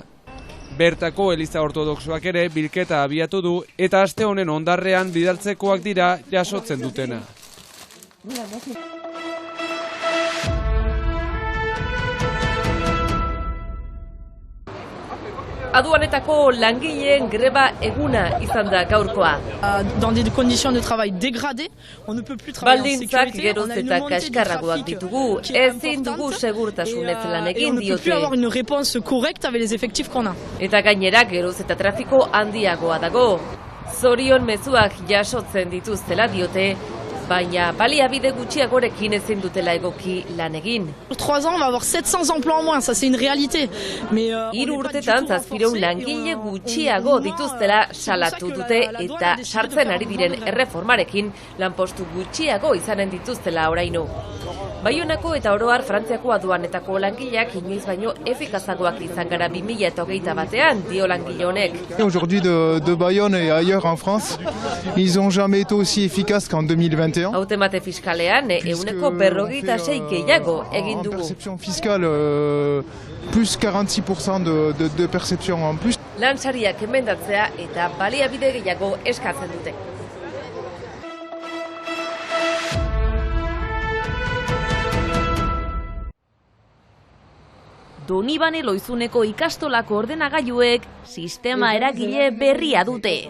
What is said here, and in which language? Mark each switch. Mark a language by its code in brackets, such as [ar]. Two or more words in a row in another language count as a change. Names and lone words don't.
[eu] Bertako Eliza Ortodoxoak ere bilketa abiatu du eta aste honen ondarrean bidaltzekoak dira jasotzen dutena. Aduanetako langileen greba eguna izan da gaurkoa. [fr] Dans des conditions de travail dégradées, on ne peut plus travailler en [eu] Baldintzak [fr] sécurité. [eu] geroz eta kaskarragoak ditugu, ezin dugu segurtasunez lan egin [fr] On ne peut plus [eu] diote. [fr] avoir une réponse correcte avec les effectifs qu'on a. [eu] Eta gainera geroz eta trafiko handiagoa dago. Zorion mezuak jasotzen dituztela diote, baina baliabide gutxiagorekin ezin dutela egoki lan egin. [fr] Pour 3 ans, on va avoir 700 emplois en moins, ça c'est une réalité. Mais on [eu] 3 [fr] n'est pas du [eu] urtetan [fr] tout [eu] zazpireun [fr] renforcé, [eu] langile [fr] et on- [eu] gutxiago [fr] on- [eu] dituztela salatu [fr] c'est pour ça [eu] dute [fr] que la douane [eu] eta [fr] a décidé de [eu] sartzen [fr] faire [eu] ari [fr] un [eu] diren [fr] mouvement. [eu] erreformarekin lanpostu gutxiago izanen dituztela oraino. Baionako eta oroar Frantziako aduanetako langileak inoiz baino efikazagoak izan gara 2021 dio langile honek. [fr] Aujourd'hui de Bayonne et ailleurs en France, ils n'ont jamais été aussi efficaces qu'en 2021. [eu] Hautemate fiskalean euneko 46 gehiago egin [fr] En [eu] dugu. [fr] perception fiscale, plus 46% de perception en plus. [eu] Lansariak emendatzea eta baliabide gehiago eskatzen dute. Donibane Loizuneko ikastolako ordenagailuek sistema eragile berria dute.